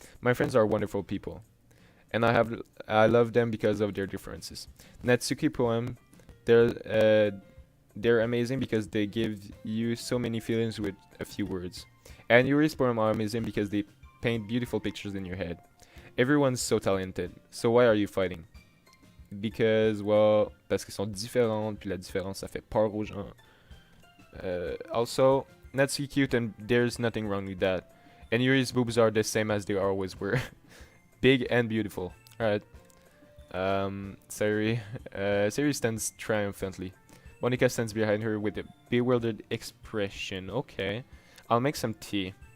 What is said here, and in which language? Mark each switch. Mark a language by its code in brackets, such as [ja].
[en] My friends are wonderful people. And I love them because of their differences. Natsuki poem, they're amazing because they give you so many feelings with a few words. And Yuri's poem are amazing because they paint beautiful pictures in your head. Everyone's so talented. So why are you fighting? Because, well, [fr] parce qu'elles sont différentes, puis la différence, ça fait peur aux gens. [en] Also, Natsuki cute and there's nothing wrong with that. And Yuri's boobs are the same as they always were. Big and beautiful. Alright. Sayuri stands triumphantly. Monica stands behind her with a bewildered expression. Okay. I'll make some tea.